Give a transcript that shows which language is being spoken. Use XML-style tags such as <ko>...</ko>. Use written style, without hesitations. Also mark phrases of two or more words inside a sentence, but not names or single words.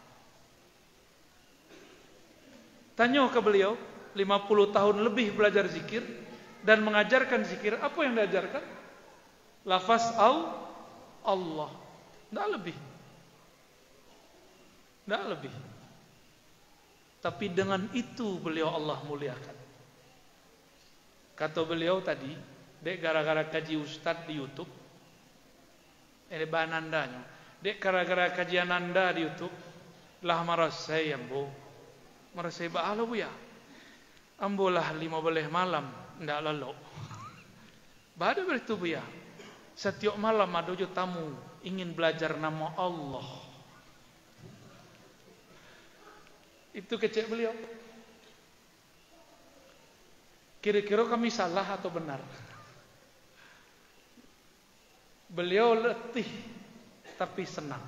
<id>Tanya ke beliau, 50 tahun lebih belajar zikir dan mengajarkan zikir. Apa yang diajarkan? Lafaz Allah. Tidak lebih. Tidak lebih. Tapi dengan itu beliau Allah muliakan. Kata beliau tadi,</id> <min>dek gara-gara kaji ustad di YouTube, banandanya, dek gara-gara kajian anda di YouTube, lah marasai ambo, marasai baalo bu ya, ambolah 15 malam, ndak lalu.</min> <id>Bada beritu bu ya, setiap malam ada tamu ingin belajar nama Allah. Itu kecek beliau. Kira-kira kami salah atau benar? Beliau letih tapi senang.</id>